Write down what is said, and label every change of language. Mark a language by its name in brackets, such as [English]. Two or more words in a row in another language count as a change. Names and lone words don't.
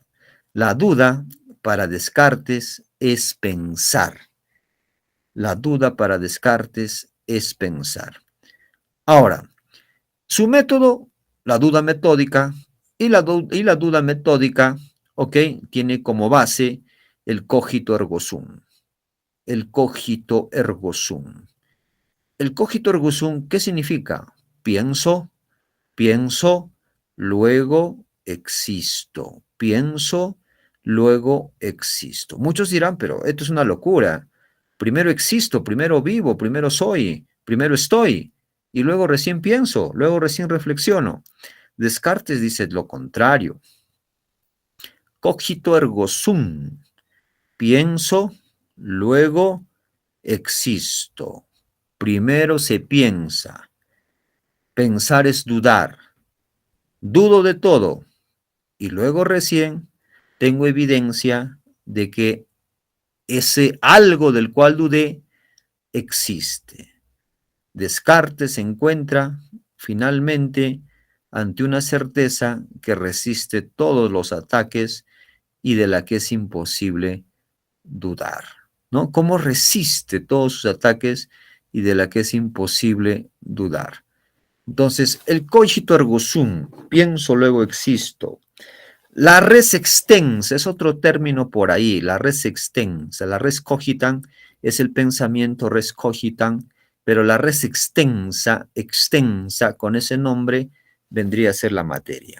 [Spanish] La duda para Descartes es pensar. La duda para Descartes es pensar. Ahora, su método, la duda metódica, y la duda metódica, ¿ok? Tiene como base el [Latin] cogito ergo sum. El cogito ergo sum. El cogito ergo sum, [Spanish] ¿qué significa? Pienso, pienso, luego existo. Pienso, luego existo. Muchos dirán, pero esto es una locura. Primero existo, primero vivo, primero soy, primero estoy, y luego recién pienso, luego recién reflexiono. Descartes dice lo contrario. [Latin] Cogito ergo sum. [Spanish] Pienso, luego existo. Primero se piensa. Pensar es dudar. Dudo de todo y luego recién tengo evidencia de que ese algo del cual dudé existe. Descartes se encuentra finalmente ante una certeza que resiste todos los ataques y de la que es imposible dudar, ¿no? ¿Cómo resiste todos sus ataques y de la que es imposible dudar? Entonces, el [Latin] cogito ergo sum, [Spanish] pienso luego existo. La [Latin] res extensa [Spanish] es otro término por ahí, la [Latin] res extensa. [Spanish] La [Latin] res cogitan [Spanish] es el pensamiento [Latin] res cogitan, [Spanish] pero la [Latin] res extensa, extensa, [Spanish] con ese nombre, vendría a ser la materia.